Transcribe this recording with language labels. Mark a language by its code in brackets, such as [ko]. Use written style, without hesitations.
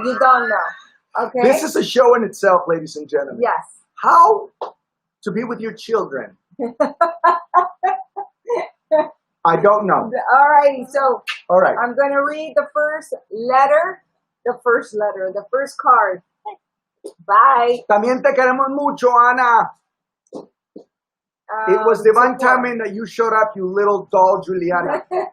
[en] You don't know. Okay? This is a show in itself, ladies and gentlemen. Yes. How to be with your children. I don't know. All righty. So All right. I'm going to read the first letter. The first card. Bye. [es] También te queremos mucho, Ana. [en] It was divine timing that you showed up, you little doll, Juliana.